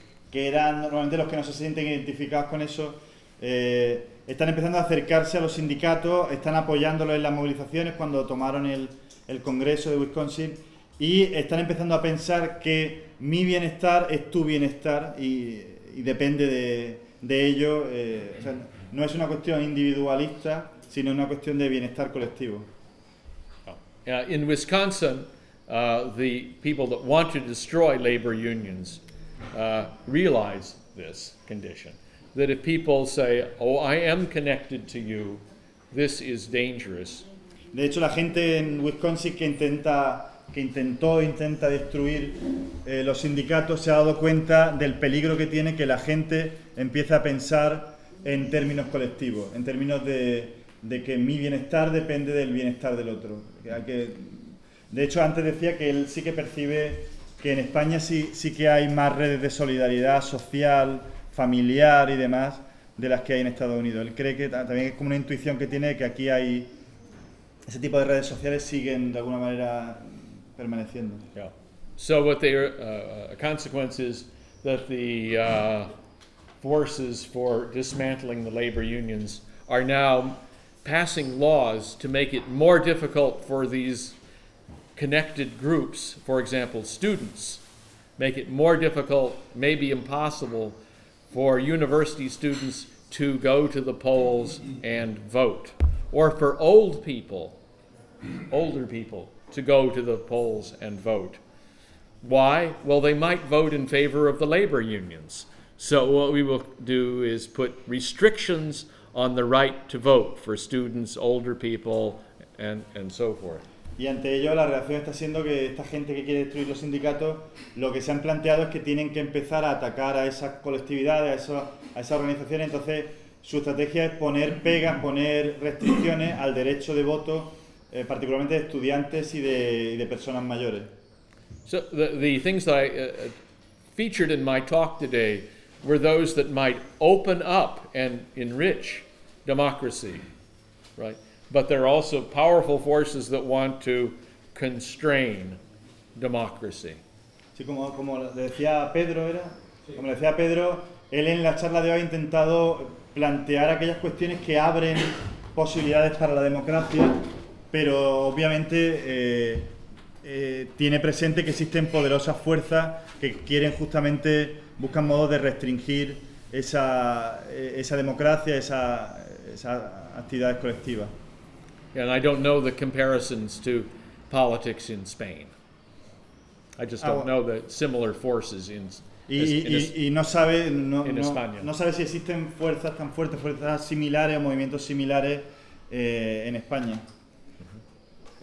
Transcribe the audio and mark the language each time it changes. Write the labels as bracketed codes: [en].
[es] que eran normalmente los que no se sienten identificados con eso, están empezando a acercarse a los sindicatos, están apoyándolos en las movilizaciones cuando tomaron el Congreso de Wisconsin y están empezando a pensar que mi bienestar es tu bienestar y depende de ello. O sea, no es una cuestión individualista, sino una cuestión de bienestar colectivo. [en] In Wisconsin, the people that want to destroy labor unions realize this condition. That if people say, oh, I am connected to you, this is dangerous. [es] De hecho, la gente en Wisconsin que intenta destruir los sindicatos se ha dado cuenta del peligro que tiene que la gente empiece a pensar en términos colectivos, en términos de que mi bienestar depende del bienestar del otro. De hecho, antes decía que él sí que percibe que en España sí que hay más redes de solidaridad social, familiar y demás de las que hay en Estados Unidos. Él cree que también es como una intuición que tiene que aquí hay ese tipo de redes sociales siguen de alguna manera permaneciendo. [en] Yeah. So what they a consequence is that the forces for dismantling the labor unions are now passing laws to make it more difficult for these connected groups, for example, students, make it more difficult, maybe impossible, for university students to go to the polls and vote, or for older people to go to the polls and vote. Why? Well, they might vote in favor of the labor unions. So what we will do is put restrictions on the right to vote for students, older people, and so forth. [es] Y ante ello, la reacción está siendo que esta gente que quiere destruir los sindicatos, lo que se han planteado es que tienen que empezar a atacar a esas colectividades, a esas organizaciones. Entonces, su estrategia es poner pegas, poner restricciones al derecho de voto, particularmente de estudiantes y de personas mayores. [en] So the things that I featured in my talk today were those that might open up and enrich democracy, right? But there are also powerful forces that want to constrain democracy. [es] Sí, como decía Pedro, era, sí. Como decía Pedro, él en la charla de hoy ha intentado plantear aquellas cuestiones que abren posibilidades para la democracia, pero obviamente tiene presente que existen poderosas fuerzas que quieren justamente, buscan modos de restringir esa democracia, esas actividades colectivas. [en] And I don't know the comparisons to politics in Spain. I just don't know the similar forces in [es] España. No sabe si existen fuerzas tan fuertes, fuerzas similares o movimientos similares en España. Uh-huh.